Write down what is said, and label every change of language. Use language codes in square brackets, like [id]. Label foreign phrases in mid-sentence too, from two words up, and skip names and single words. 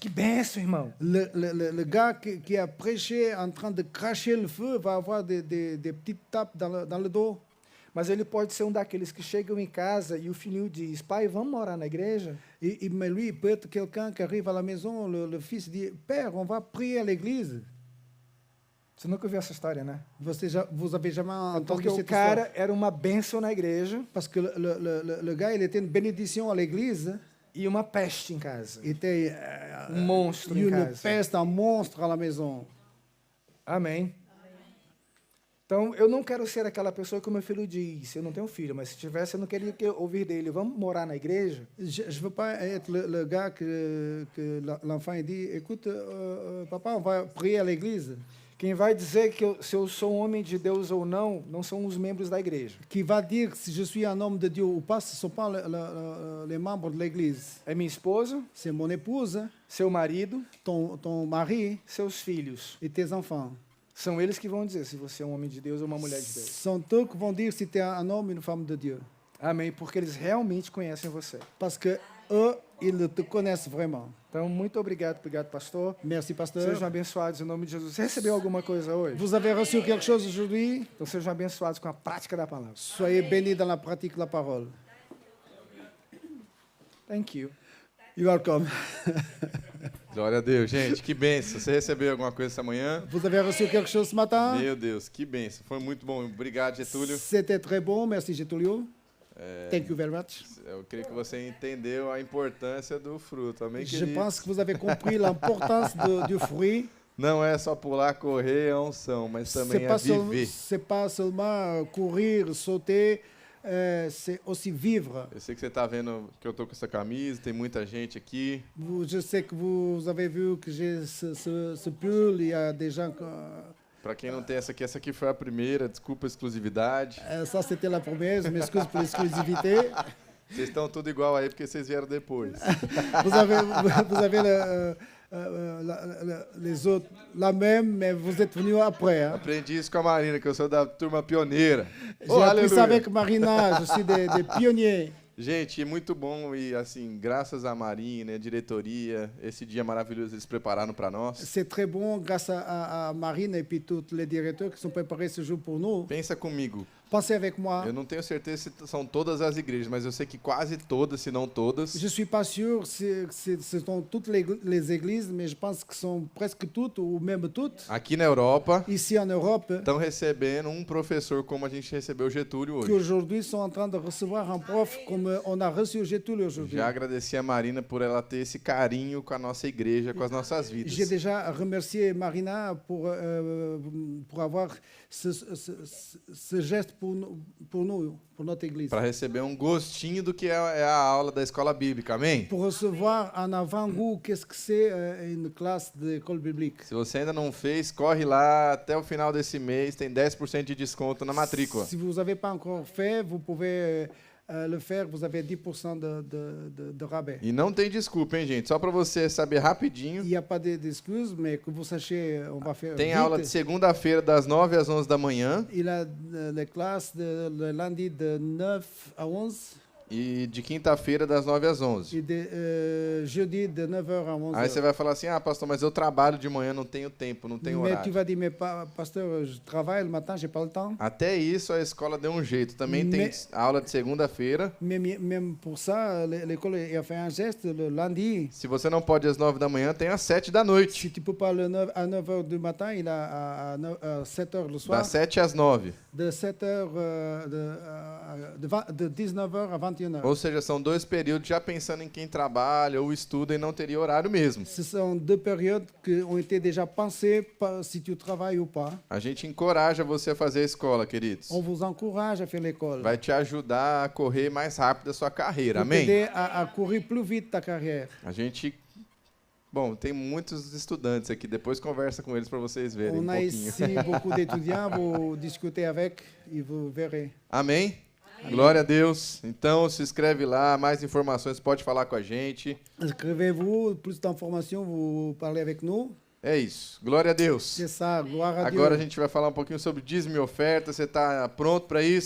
[pt] Que benção, irmão. [fr] Le gars qui a prêché en train de cracher le feu va avoir des petites tapes dans le dos. [pt] Mas ele pode ser um daqueles que chegam em casa e o filhinho diz, pai, vamos morar na igreja? [fr] Mais lui, il peut être quelqu'un qui arrive à la maison, le fils dit, Père, on va prier à l'église. [pt] Você nunca ouviu essa história, né? [fr] Vous avez jamais entendu [pt] Porque o [fr] cette [pt] cara [fr] histoire? [pt] era uma bênção na igreja [fr] Parce que le gars, il était une bénédiction à l'église. [pt] e uma peste em casa. [fr] Il était [pt] Monstro em [fr] une [pt] casa. [fr] peste, un monstre à la maison. [pt] Amém. Então, eu não quero ser aquela pessoa que o meu filho diz, eu não tenho filho, mas se tivesse, eu não queria ouvir dele, vamos morar na igreja? [fr] Je ne veux pas être le gars que l'enfant il dit, écoute, papa, on va prier à l'église. [pt] Quem vai dizer que se eu sou um homem de Deus ou não, não são os membros da igreja. [fr] Qui va dire si je suis un homme de Dieu ou pas, ce ne sont pas les membres de l'église. [pt] É minha esposa, [fr] C'est mon épouse, [pt] seu marido, [fr] ton mari [pt] seus filhos. [fr] et tes enfants. [pt] São eles que vão dizer se você é um homem de Deus ou uma mulher de Deus. [fr] Sont eux qui vont dire si tu es un homme ou une femme de Dieu. [pt] Amém, porque eles realmente conhecem você. [fr] Parce que eux, ils te connaissent vraiment. [pt] Então, muito obrigado, pastor. [fr] Merci, pasteur. [pt] Sejam abençoados em nome de Jesus. Você recebeu alguma coisa hoje? [fr] Vous avez reçu quelque chose aujourd'hui? [pt] Então, sejam abençoados com a prática da palavra. [fr] Soyez bénis dans la pratique de la parole. [en] Thank you. You're welcome. [pt] Glória a Deus, gente, que benção. Você recebeu alguma coisa essa manhã? [fr] Vous avez reçu quelque chose ce matin? [pt] Meu Deus, que benção. Foi muito bom. Obrigado, Getúlio. [fr] C'était très bon. Merci, Getulio. [en] Thank you very much. [pt] Eu creio que você entendeu a importância do fruto. Amém, [fr] Je [pt] querido? [fr] pense que vous avez compris l'importance du fruit. [pt] Não é só pular, correr, é unção, mas também é viver. [fr] C'est pas seulement courir, sauter, c'est aussi vivre. [pt] Eu sei que você está vendo que eu estou com essa camisa, tem muita gente aqui. [fr] Je sais que vous avez vu que j'ai ce pull. Il y a des gens... [pt] Para quem não tem essa aqui foi a primeira, desculpa a exclusividade. [fr] Ça, c'était la première. Je m'excuse pour l'exclusivité. [pt] Vocês estão tudo igual aí porque vocês vieram depois. [fr] Vous avez les autres la même, mais vous êtes venus après. [pt] Hein? Aprendi isso com a Marina, que eu sou da turma pioneira. [fr] J'ai appris ça avec Marina. Je suis des pionniers. [pt] Gente, é muito bom e, assim, graças à Marina, à diretoria, esse dia maravilhoso eles prepararam para nós. [fr] C'est très bon grâce à Marine et puis tous les directeurs qui sont préparés ce jour pour nous. [pt] Pensa comigo. [fr] Pensez avec moi. [pt] Eu não tenho certeza se são todas as igrejas, mas eu sei que quase todas, se não todas, [fr] Je suis pas sûr si ce sont toutes les églises, mais je pense que sont presque toutes ou même toutes. [pt] aqui na Europa, [fr] Ici en Europe, [pt] estão recebendo um professor como a gente recebeu o Getúlio [fr] qui [pt] hoje. [fr] aujourd'hui sont en train de recevoir un prof comme on a reçu Getúlio aujourd'hui. [pt] Já agradeci a Marina por ela ter esse carinho com a nossa igreja, com as nossas vidas. [fr] J'ai déjà remercié Marina pour avoir ce geste pour nous, pour notre église. [pt] Para receber um gostinho do que é a aula da escola bíblica, amém? [fr] Pour recevoir un avant-goût, qu'est-ce que c'est une classe d'école biblique. [pt] Se você ainda não fez, corre lá até o final desse mês, tem 10% de desconto na matrícula. [fr] Si vous n'avez pas encore fait, vous pouvez le faire, vous avez 10% de rabais. [pt] E não tem desculpa, hein, gente? Só para você saber rapidinho. [fr] Il n'y a pas d'excuses, mais que vous sachiez, on va faire [pt] Tem [fr] vite. [pt] aula de segunda-feira das 9 às 11 da manhã [fr] Il a les classes le lundi de 9 à 11 [pt] e de quinta-feira das 9 às 11. [fr] et de jeudi de 9h à 11h. [pt] Aí você vai falar assim: "Ah, pastor, mas eu trabalho de manhã, não tenho tempo, não tenho [fr] Mais tu [pt] horário". [fr] vas dire, mais pasteur, je travaille le matin, j'ai pas le temps. [pt] Até isso a escola deu um jeito. Também tem [fr] Mais- [pt] aula de segunda-feira. [fr] Mais même pour ça, l'école a fait un geste le lundi. [pt] Se você não pode às 9 da manhã, tem às 7 da noite. [fr] Si tu peux pas à 9h du matin, il a à 7h le soir. [pt] Das 7 às 9. [fr] De 7h, de 19h à 21h. [pt] Ou seja, são 2 períodos já pensando em quem trabalha ou estuda e não teria horário mesmo. [fr] Ce sont 2 périodes qui ont été déjà pensées si tu travailles ou pas. [pt] A gente encoraja você a fazer a escola, queridos. [fr] On vous encourage à faire l'école. [pt] Vai te ajudar a correr mais rápido a sua carreira, [fr] Pour [pt] amém? [fr] t'aider à courir plus vite ta carrière. [pt] A gente... Bom, tem muitos estudantes aqui, depois conversa com eles para vocês verem um [fr] On a [pt] pouquinho. [fr] ici beaucoup d'étudiants, vous discutez avec et vous verrez. [pt] Amém? Glória a Deus. Então, se inscreve lá, mais informações, pode falar com a gente. [fr] Inscrevez-vous, plus d'informations, vous parlez avec nous. [pt] É isso. Glória a Deus. [fr] C'est ça, gloire à [pt] Agora a [fr] Dieu. [pt] gente vai falar um pouquinho sobre dízimo e oferta. Você está pronto para isso?